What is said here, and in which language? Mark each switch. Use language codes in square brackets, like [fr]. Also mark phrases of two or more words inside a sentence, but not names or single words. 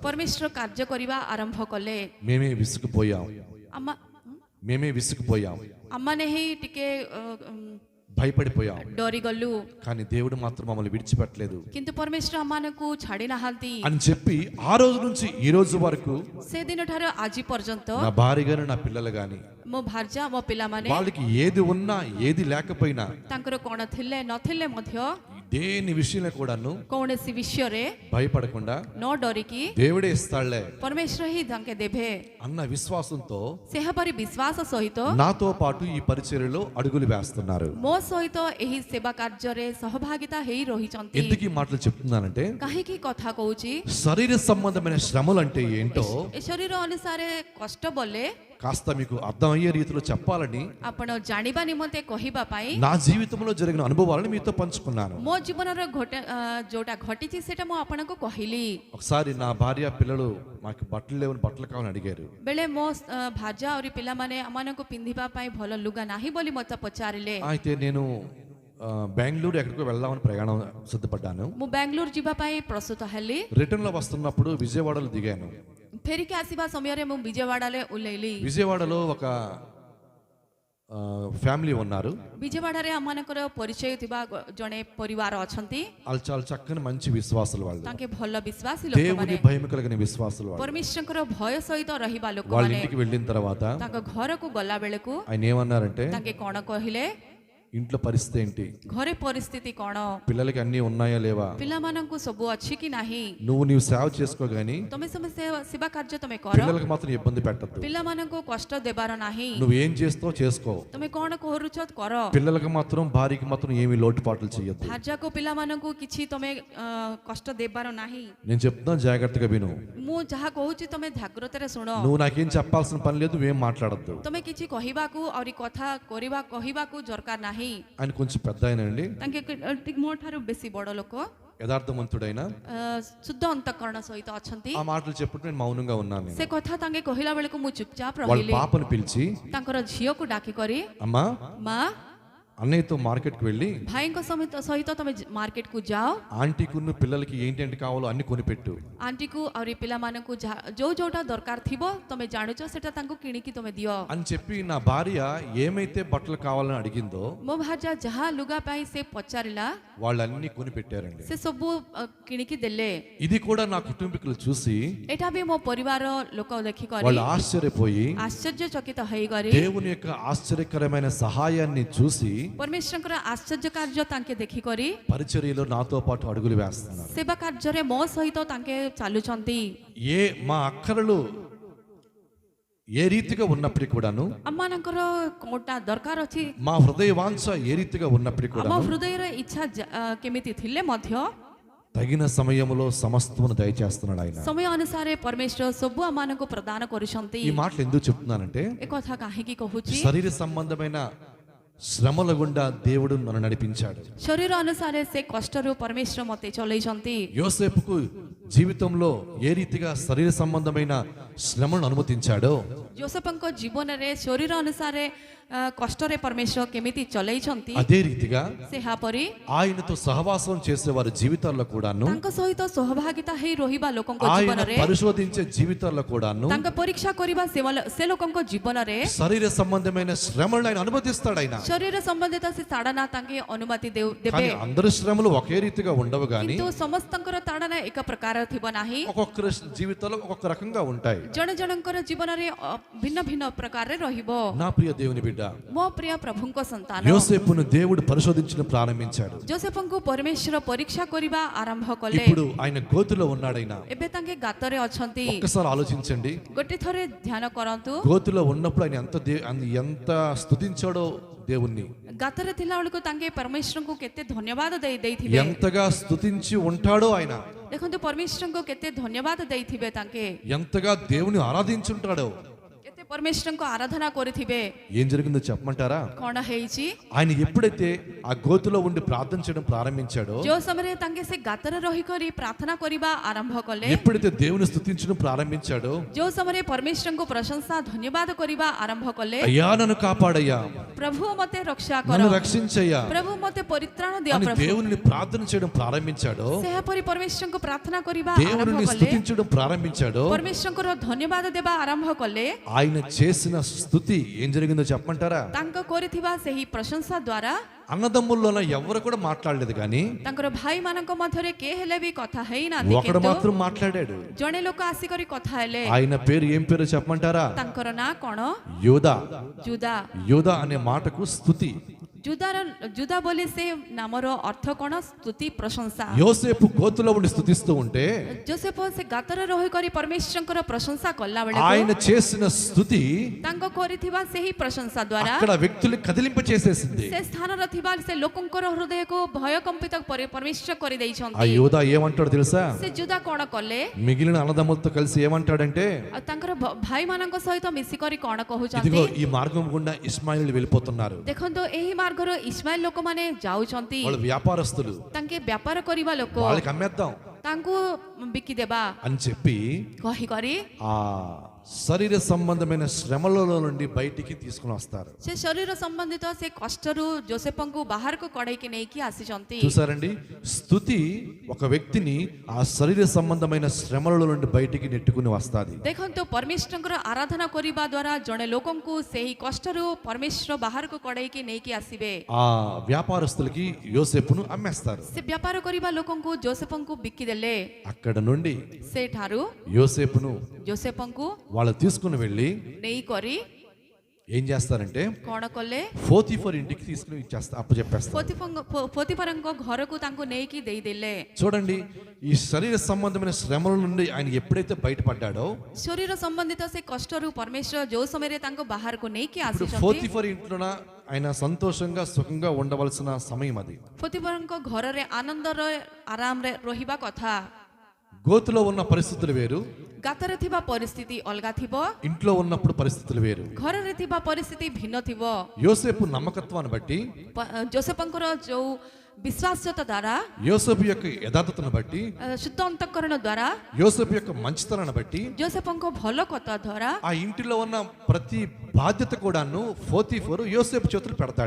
[or] ପରମେଶ୍ୱର କାର୍ଯ୍ୟ କରିବା ଆରମ୍ଭ କଲେ। [te] మేమే విసుకుపోయాం, [or] ଆମମାନେ ହିଁ ଟିକେ [te] భయపడిపోయాం, [or] ଡରିଗଲୁ [te] కానీ దేవుడు మాత్రం మమ్మల్ని విడిచిపెట్టలేదు [or] କିନ୍ତୁ ପରମେଶ୍ୱର ଆମମାନଙ୍କୁ ଛାଡ଼ି ନାହାନ୍ତି। [te] అని చెప్పి ఆ రోజు నుంచి ఈ రోజు వరకు [or] ସେଦିନ ଠାରୁ ଆଜି ପର୍ଯ୍ୟନ୍ତ [te] నా భార్య గాని నా పిల్లలు గాని [or] ମୋ ଭାର୍ଯ୍ୟା ମୋ ପିଲାମାନେ [te] వాళ్ళకి ఏది ఉన్నా ఏది లేకపోయినా [or] ତାଙ୍କର କ'ଣ ଥିଲେ ନଥିଲେ ମଧ୍ୟ [te] దేని విషయంలో కూడాను [or] କୌଣସି ବିଷୟରେ [te] భయపడకుండా [or] ନ ଡରିକି [te] దేవుడే ఇస్తాడులే [or] ପରମେଶ୍ୱର ହିଁ ତାଙ୍କେ ଦେବେ [te] అన్న విశ్వాసంతో [or] ସେହାପରି ବିଶ୍ୱାସ ସହିତ [te] నాతో పాటు ఈ పరిచర్యలో అడుగులు వేస్తున్నారు. [or] ମୋ ସହିତ ଏହି ସେବା କାର୍ଯ୍ୟରେ ସହଭାଗିତା ହେଇ ରହିଛନ୍ତି। [te] ఎందుకు ఈ మాటలు చెప్తున్నానంటే, [or] କାହିଁକି କଥା କହୁଛି, [te] శరీర సంబంధమైన శ్రమలు అంటే ఏంటో [or] ଏ ଶରୀର ଅନୁସାରେ କଷ୍ଟ ବୋଲେ [te] కాస్త మీకు అర్థమయ్యే రీతిలో చెప్పాలని [or] ଆପଣ ଜାଣିବା ନିମନ୍ତେ କହିବା ପାଇଁ [te] నా జీవితంలో జరిగిన అనుభవాలను మీతో పంచుకున్నాను. [or] ମୋ ଜୀବନର ଯୋଉଟା ଘଟିଛି ସେଟା ମୁଁ ଆପଣଙ୍କୁ କହିଲି। [te] ఒకసారి నా భార్య పిల్లలు మాకు బట్టలు లేవని బట్టలు కావాలని అడిగారు. [or] ବେଳେ ମୋ ଭାର୍ଯ୍ୟା ଆହୁରି ପିଲାମାନେ ଆମମାନଙ୍କୁ ପିନ୍ଧିବା ପାଇଁ ଭଲ ଲୁଗା ନାହିଁ ବୋଲି ମୋତେ ପଚାରିଲେ। [te] అయితే నేను బెంగళూరు ఎక్కడికో వెళ్దామని ప్రయాణం సిద్ధపడ్డాను. [or] ମୁଁ ବାଙ୍ଗାଲୋର ଯିବା ପାଇଁ ପ୍ରସ୍ତୁତ ହେଲି। [te] రిటర్న్ లో వస్తున్నప్పుడు విజయవాడలో దిగాను. [or] ଫେରିକି ଆସିବା ସମୟରେ ମୁଁ ବିଜୟୱାଡ଼ାରେ ଓହ୍ଲେଇଲି। [te] విజయవాడలో ఒక ఫ్యామిలీ ఉన్నారు. [or] ବିଜୟୱାଡ଼ାରେ ଆମମାନଙ୍କର ପରିଚୟ ଥିବା ଜଣେ ପରିବାର ଅଛନ୍ତି। [te] వాళ్ళు చాలా చక్కని మంచి విశ్వాసులు. వాళ్ళు [or] ତାଙ୍କେ ଭଲ ବିଶ୍ୱାସୀ [te] దేవుని [or] ଲୋକମାନେ, [te] భయం కలిగిన విశ్వాసులు. వాళ్ళు [or] ପରମେଶ୍ୱରଙ୍କର ଭୟ ସହିତ ରହିବା [te] వాళ్ళ [or] ଲୋକମାନେ [te] ఇంటికి వెళ్ళిన తర్వాత [or] ତାଙ୍କ ଘରକୁ ଗଲା ବେଳକୁ [te] ఆయన ఏమన్నారంటే, [or] ତାଙ୍କେ କଣ କହିଲେ, [te] ఇంట్లో పరిస్థితి ఏంటి, [or] ଘରେ ପରିସ୍ଥିତି କଣ, [te] పిల్లలకి అన్ని ఉన్నాయా లేవా, [or] ପିଲାମାନଙ୍କୁ ସବୁ ଅଛି କି ନାହିଁ, [te] నీవు సేవ చేసుకోగాని [or] ତମେ ସେବା କାର୍ଯ୍ୟ ତମେ କର, [te] పిల్లలకు మాత్రం ఇబ్బంది పెట్టద్దు, [or] ପିଲାମାନଙ୍କୁ କଷ୍ଟ ଦେବାର ନାହିଁ, [te] నువ్వు ఏం చేస్తావు చేసుకో, [or] ତମେ କଣ କରୁଛ କର, [te] పిల్లలకు మాత్రం భార్యకి మాత్రం ఏమీ లోటుపాట్లు చేయొద్దు. [or] ଭାର୍ଯ୍ୟାକୁ ପିଲାମାନଙ୍କୁ କିଛି ତମେ କଷ୍ଟ ଦେବାର ନାହିଁ। [te] నేను చెప్తున్నా జాగ్రత్తగా విను. [or] ମୁଁ ଯାହା କହୁଛି ତମେ ଜାଗ୍ରତରେ ଶୁଣ। [te] నువ్వు నాకేం చెప్పాల్సిన పని లేదు, నువ్వేం మాట్లాడద్దు. [or] ତମେ କିଛି କହିବାକୁ ଆହୁରି କଥା କହିବାକୁ ଦରକାର ନାହିଁ। [te] ఆయన కొంచెం పెద్ద ఆయన అండి, [or] ତାଙ୍କେ ଟିକେ ମୋ ଠାରୁ ବେଶୀ ବଡ ଲୋକ, [te] యథార్థవంతుడైన, [or] ଶୁଦ୍ଧ ଅନ୍ତଃକରଣ ସହିତ ଅଛନ୍ତି। [te] ఆ మాటలు చెప్పుకుంటూ నేను మౌనంగా ఉన్నాను. [or] ସେ କଥା ତାଙ୍କେ କହିଲା ବେଳକୁ ମୁଁ ଚୁପଚାପ [te] వాళ్ళ [or] ରହିଲି। [te] పాపను పిలిచి, [or] ତାଙ୍କର ଝିଅକୁ ଡାକି କରି, [te] అమ్మా [or] ମା [te] అన్నయ్యతో మార్కెట్కి వెళ్ళి [or] ଭାଇଙ୍କ ସହିତ ତମେ ମାର୍କେଟକୁ ଯାଅ, [te] ఆంటీకున్న పిల్లలకి ఏంటంటే కావాలో అన్ని కొనిపెట్టు. [or] ଆଣ୍ଟିକୁ ଆହୁରି ପିଲାମାନଙ୍କୁ ଯୋଉଟା ଦରକାର ଥିବ ତମେ ଜାଣୁଛ ସେଟା ତାଙ୍କୁ କିଣିକି ତମେ ଦିଅ [te] అని చెప్పి నా భార్య ఏమైతే బట్టలు కావాలని అడిగిందో [or] ମୋ ଭାର୍ଯ୍ୟା ଯାହା ଲୁଗା ପାଇଁ ସେ ପଚାରିଲା [te] వాళ్ళన్నీ కొనిపెట్టారండి. [or] ସେ ସବୁ କିଣିକି ଦେଲେ। [te] ఇది కూడా నా కుటుంబీకులు చూసి [or] ଏଇଟା ବି ମୋ ପରିବାର ଲୋକ ଦେଖିକରି [te] వాళ్ళు ఆశ్చర్యపోయి [or] ଆଶ୍ଚର୍ଯ୍ୟଚକିତ ହେଇକରି [te] దేవుని యొక్క ఆశ్చర్యకరమైన సహాయాన్ని చూసి [or] ପରମେଶ୍ୱରଙ୍କର ଆଶ୍ଚର୍ଯ୍ୟ କାର୍ଯ୍ୟ ତାଙ୍କେ ଦେଖିକରି [te] పరిచర్యలో నాతో పాటు అడుగులు వేస్తున్నారు. [or] ସେବା କାର୍ଯ୍ୟରେ ମୋ ସହିତ ତାଙ୍କେ ଚାଲୁଛନ୍ତି। [te] మా అక్కరలు ఏ రీతిగా ఉన్నప్పటికీ కూడాను, [or] ଆମମାନଙ୍କର କୋଉଟା ଦରକାର ଅଛି, [te] మా హృదయ వాంఛ ఏ రీతిగా ఉన్నప్పటికీ [or] ଆମ [te] కూడాను [or] ହୃଦୟର ଇଚ୍ଛା କେମିତି ଥିଲେ ମଧ୍ୟ [te] తగిన సమయంలో సమస్తమును దయచేస్తున్నాడు ఆయన. [or] ସମୟ ଅନୁସାରେ ପରମେଶ୍ୱର ସବୁ ଆମମାନଙ୍କୁ ପ୍ରଦାନ କରୁଛନ୍ତି। [te] ఈ మాటలు ఎందుకు చెప్తున్నానంటే, [or] ଏ କଥା କାହିଁକି କହୁଛି, [te] శరీర సంబంధమైన శ్రమల గుండా దేవుడు నన్ను నడిపించాడు. [or] ଶରୀର ଅନୁସାରେ ସେ କଷ୍ଟରୁ ପରମେଶ୍ୱର ମତେ ଚଲେଇଛନ୍ତି। [te] యోసేపుకు జీవితంలో ఏ రీతిగా శరీర సంబంధమైన శ్రమను అనుమతించాడో, [or] ଯୋସେଫଙ୍କ ଜୀବନରେ ଶରୀର ଅନୁସାରେ କଷ୍ଟରେ ପରମେଶ୍ୱର କେମିତି ଚଲେଇଛନ୍ତି, [te] అదే రీతిగా [or] ସେହାପରି [te] ఆయనతో సహవాసం చేసే వారి జీవితాల్లో కూడాను, [or] ତାଙ୍କ ସହିତ ସହଭାଗିତା ହେଇ ରହିବା ଲୋକଙ୍କ [te] ఆయన [or] ଜୀବନରେ, [te] పరిశోధించే జీవితాల్లో కూడాను [or] ତାଙ୍କ ପରୀକ୍ଷା କରିବା ସେ ଲୋକଙ୍କ ଜୀବନରେ [te] శరీర సంబంధమైన శ్రమలను ఆయన అనుమతిస్తాడు. ఆయన [or] ଶରୀର ସମ୍ବନ୍ଧିତ ସେ ତାଡ଼ନା ତାଙ୍କେ ଅନୁମତି ଦେବେ, [te] కానీ అందరి శ్రమలు ఒకే రీతిగా ఉండవు గాని [or] କିନ୍ତୁ ସମସ୍ତଙ୍କର ତାଡ଼ନା ଏକ ପ୍ରକାର ଥିବ ନାହିଁ। [te] ఒక్కొక్కరి జీవితాల్లో ఒక్కొక్క రకంగా ఉంటాయి. [or] ଜଣେ ଜଣଙ୍କର ଜୀବନରେ ଭିନ୍ନ ଭିନ୍ନ ପ୍ରକାରରେ ରହିବ। [te] నా ప్రియ దేవుని బిడ్డ, [or] ମୋ ପ୍ରିୟ ପ୍ରଭୁଙ୍କ ସନ୍ତାନ, [te] యోసేపును దేవుడు పరిశోధించడం ప్రారంభించాడు. [or] ଯୋସେଫଙ୍କୁ ପରମେଶ୍ୱର ପରୀକ୍ଷା କରିବା ଆରମ୍ଭ କଲେ। [te] ఇప్పుడు ఆయన గోతులో ఉన్నాడు. ఆయన [or] ଏବେ ତାଙ୍କେ ଗାତରେ ଅଛନ୍ତି। [te] ఒక్కసారి ఆలోచించండి, [or] ଗୋଟେ ଥରେ ଧ୍ୟାନ କରନ୍ତୁ, [te] గోతులో ఉన్నప్పుడు ఆయన ఎంత స్తుతించాడో దేవుణ్ణి, [or] ଗାତରେ ଥିଲା ବେଳକୁ ତାଙ୍କେ ପରମେଶ୍ୱରଙ୍କୁ କେତେ ଧନ୍ୟବାଦ ଦେଇଥିବେ, [te] ఎంతగా స్తుతించి ఉంటాడో ఆయన, [or] ଦେଖନ୍ତୁ ପରମେଶ୍ୱରଙ୍କୁ କେତେ ଧନ୍ୟବାଦ ଦେଇଥିବେ, ତାଙ୍କେ [te] ఎంతగా దేవుని ఆరాధించుంటాడో. [or] କେତେ ପରମେଶ୍ୱରଙ୍କୁ ଆରାଧନା କରିଥିବେ। [te] ఏం జరిగిందో చెప్పమంటారా? [or] କଣ ହେଇଛି, [te] ఆయన ఎప్పుడైతే ఆ గోతులో ఉండి ప్రార్థన చేయడం ప్రారంభించాడో, [or] ଯୋଉ ସମୟରେ ତାଙ୍କେ ସେ ଗାତରେ ରହିକରି ପ୍ରାର୍ଥନା କରିବା ଆରମ୍ଭ କଲେ, [te] ఎప్పుడైతే దేవుని స్తుతించడం ప్రారంభించాడో, [or] ଯୋଉ ସମୟରେ ପରମେଶ୍ୱରଙ୍କୁ ପ୍ରଶଂସା ଧନ୍ୟବାଦ କରିବା ଆରମ୍ଭ କଲେ, [te] అయ్యా నన్ను కాపాడయ్యా, [or] ପ୍ରଭୁ ମତେ ରକ୍ଷା କର, [te] నన్ను రక్షించయ్యా [or] ପ୍ରଭୁ ମତେ ପରିତ୍ରାଣ ଦିଅ [te] అని [or] ପ୍ରଭୁ, [te] దేవుని ప్రార్థన చేయడం ప్రారంభించాడో, [or] ସେହାପରି ପରମେଶ୍ୱରଙ୍କୁ ପ୍ରାର୍ଥନା କରିବା ଆରମ୍ଭ [te] దేవుని [or] କଲେ, [te] స్తుతించడం ప్రారంభించాడో, [or] ପରମେଶ୍ୱରଙ୍କର ଧନ୍ୟବାଦ ଦେବା ଆରମ୍ଭ କଲେ, [te] ఆయన చేసిన స్తుతి ఏం జరిగిందో చెప్పమంటారా? [or] ତାଙ୍କ କରିଥିବା ସେହି ପ୍ରଶଂସା ଦ୍ୱାରା [te] అన్నదమ్ముల్లోన ఎవరు కూడా మాట్లాడలేదు, కానీ [or] ତାଙ୍କର ଭାଇମାନଙ୍କ ମଧ୍ୟରେ କେ ହେଲେ ବି କଥା ହେଇନାହାନ୍ତି, [te] ఒకడు [or] କିନ୍ତୁ [te] మాత్రం మాట్లాడాడు. [or] ଜଣେ ଲୋକ ଆସିକରି କଥା ହେଲେ। [te] ఆయన పేరు ఏం పేరు చెప్పమంటారా? [or] ତାଙ୍କର ନାଁ କଣ? [te] యోధా. [or] ଜୁଦା। [te] యోధా అనే మాటకు స్తుతి. [or] ଜୁଦା ବୋଲି ସେ ନାମର ଅର୍ଥ କଣ? ସ୍ତୁତି, ପ୍ରଶଂସା। [te] యోసేపు గోతులో ఉండి స్తుతిస్తూ ఉంటే, [or] ଯୋସେଫ ସେ ଗାତରେ ରହିକରି ପରମେଶ୍ୱରଙ୍କର ପ୍ରଶଂସା କଲା [te] ఆయన [or] ବେଳକୁ [te] చేసిన స్తుతి [or] ତାଙ୍କ କରିଥିବା ସେହି ପ୍ରଶଂସା ଦ୍ୱାରା [te] అక్కడ వ్యక్తులు కదిలింప చేసేసింది. [or] ସେ ସ୍ଥାନରେ ଥିବା ସେ ଲୋକଙ୍କର ହୃଦୟକୁ ଭୟକମ୍ପିତ ପରମେଶ୍ୱର [te] ఆ [or] କରିଦେଇଛନ୍ତି। [te] యోధా ఏమంటాడు తెలుసా? [or] ସେ ଜୁଦା କଣ କଲେ? [te] మిగిలిన అన్నదమ్ములతో కలిసి ఏమంటాడంటే, [or] ଆଉ ତାଙ୍କର ଭାଇମାନଙ୍କ ସହିତ ମିଶିକରି କଣ କହୁଛନ୍ତି? [te] ఇదిగో ఈ మార్గం గుండా ఇస్మాయిల్ వెళ్ళిపోతున్నారు. [or] ଦେଖନ୍ତୁ ଏହି ମାର୍ଗର ଇସ୍ମାଇଲ ଲୋକମାନେ ଯାଉଛନ୍ତି, [te] వాళ్ళు వ్యాపారస్తులు, [or] ତାଙ୍କେ ବ୍ୟାପାର କରିବା ଲୋକ, [te] వాళ్ళకి అమ్మేద్దాం [or] ତାଙ୍କୁ ବିକିଦେବା [te] అని చెప్పి [or] କହିକରି [te] ఆ శరీర సంబంధమైన శ్రమలలో నుండి బయటికి తీసుకుని వస్తారు. [or] ସେ ଶରୀର ସମ୍ବନ୍ଧିତ ସେ କଷ୍ଟରୁ ଯୋସେଫଙ୍କୁ ବାହାରକୁ କଢ଼େଇକି ନେଇକି ଆସିଛନ୍ତି. [te] చూసారండి, స్తుతి ఒక వ్యక్తిని ఆ శరీర సంబంధమైన శ్రమల నుండి బయటికి నెట్టుకుని వస్తాది. [or] ଦେଖନ୍ତୁ ପରମେଶ୍ୱରଙ୍କର ଆରାଧନା କରିବା ଦ୍ୱାରା ଜଣେ ଲୋକଙ୍କୁ ସେହି କଷ୍ଟରୁ ପରମେଶ୍ୱର ବାହାରକୁ କଢ଼େଇକି ନେଇକି ଆସିବେ. [te] ఆ వ్యాపారస్తులకి యోసేపును అమ్మేస్తారు. [or] ସେ వ్ୟାପାର କରିବା ଲୋକଙ୍କୁ ଯୋସେଫଙ୍କୁ ବିକିଦେଲେ. [te] అక్కడ నుండి [or] ସେଠାରୁ [te] యోసేపును [or] ଯୋସେଫଙ୍କୁ [te] వాళ్ళు తీసుకుని వెళ్ళి [or] ନେଇକରି [te] ఏం చేస్తారంటే [or] କ'ଣ କଲେ, [te] పోతీఫర్ ఇంటికి తీసుకుని అప్పచెప్పేస్తారు. [or] ପୋତିଫରଙ୍କ ଘରକୁ ତାଙ୍କୁ ନେଇକି ଦେଇଦେଲେ. [te] చూడండి, ఈ శరీర సంబంధమైన శ్రమల నుండి ఆయన ఎప్పుడైతే బయటపడ్డాడో, [or] ଶରୀର ସମ୍ବନ୍ଧିତ ସେ କଷ୍ଟରୁ ପରମେଶ୍ୱର ଯୋଉ ସମୟରେ ତାଙ୍କୁ ବାହାରକୁ ନେଇକି [te] ఇప్పుడు [or] ଆସିଛନ୍ତି, [te] పోతీఫర్ ఇంట్లోన ఆయన సంతోషంగా సుఖంగా ఉండవలసిన సమయం అది. [or] ପୋତିଫରଙ୍କ ଘରରେ ଆନନ୍ଦରେ ଆରାମରେ ରହିବା କଥା. [te] గోతులో ఉన్న పరిస్థితులు వేరు, [or] ଗାତରେ ଥିବା ପରିସ୍ଥିତି ଅଲଗା ଥିବ, [te] ఇంట్లో ఉన్నప్పుడు పరిస్థితులు వేరు. [or] ଘରରେ ଥିବା ପରିସ୍ଥିତି ଭିନ୍ନ ଥିବ. [te] యోసేపు నమ్మకత్వాన్ని బట్టి, [or] ଯୋସେଫଙ୍କର ଯୋଉ ବିଶ୍ୱାସତା ଦ୍ୱାରା, [te] యోసేపు యొక్క యథార్థతను బట్టి, [or] ଶୁଦ୍ଧ ଅନ୍ତଃକରଣ ଦ୍ୱାରା, [te] యోసేపు యొక్క మంచితనాన్ని బట్టి, [or] ଯୋସେଫଙ୍କ ଭଲ କଥା ଦ୍ୱାରା [te] ఆ ఇంటిలో ఉన్న ప్రతి బాధ్యత కూడాను పోతీఫరు యోసేపు చేతులు పెడతాడు.